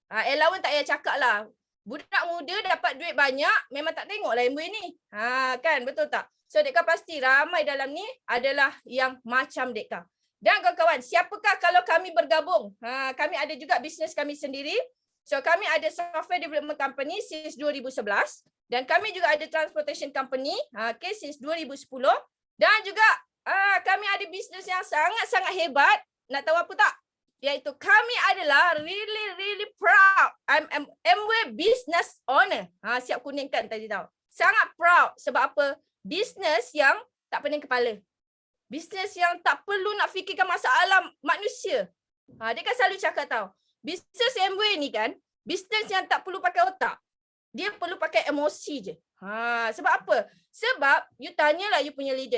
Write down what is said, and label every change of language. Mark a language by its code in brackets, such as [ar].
[ms] Allowance tak payah cakap lah. Budak muda dapat duit banyak, memang tak tengok lah Amway ni. Kan, betul tak? So Deka pasti ramai dalam ni adalah yang macam Deka. Dan kawan-kawan, siapakah kalau kami bergabung? Kami ada juga bisnes kami sendiri. [en] So [ms] kami ada [en] software development company since 2011. [ms] Dan kami juga ada [en] transportation company since [ms] 2010. Dan juga kami ada bisnes yang sangat-sangat hebat. Nak tahu apa tak? Iaitu kami adalah [en] really proud. I'm Amway business owner. [ms] Siap kuningkan tadi tahu. Sangat proud. Sebab apa? Bisnes yang tak pening kepala. Bisnes yang tak perlu nak fikirkan masalah manusia. Dia kan selalu cakap tahu. Bisnes Amway ni kan, bisnes yang tak perlu pakai otak. Dia perlu pakai emosi je. Sebab apa? Sebab you tanyalah you punya leader.